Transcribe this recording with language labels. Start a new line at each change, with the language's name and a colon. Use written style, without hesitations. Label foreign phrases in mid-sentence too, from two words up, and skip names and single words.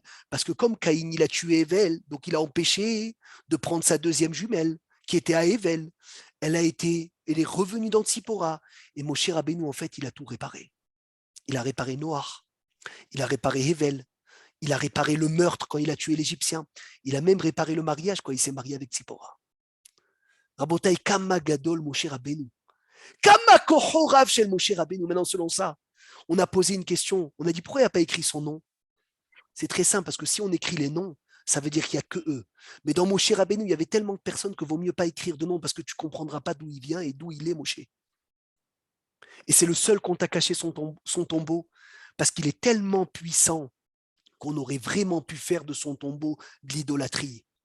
French: Parce que comme Caïn, il a tué Ével, donc il a empêché de prendre sa deuxième jumelle, qui était à Ével. Elle est revenue dans Tzipora. Et Moshe Rabbeinu, en fait, il a tout réparé. Il a réparé Noach. Il a réparé Ével. Il a réparé le meurtre quand il a tué l'Égyptien. Il a même réparé le mariage quand il s'est marié avec Tzipora.
Hebrew: רבותיי, כמה גדול משה רבנו. כמה כוחו רב של משה רבנו.
French: Maintenant, selon ça, on a posé une question. On a dit, pourquoi il n'a pas écrit son nom? C'est très simple, parce que si on écrit les noms, ça veut dire qu'il n'y a que eux. Mais dans Moshe Rabbeinu, il y avait tellement de personnes que vaut mieux pas écrire de nom, parce que tu ne comprendras pas d'où il vient et d'où il est, Moshe. Et c'est le seul qu'on t'a caché son tombeau, parce qu'il est tellement puissant qu'on aurait vraiment pu faire de son tombeau de l'idolâtrie.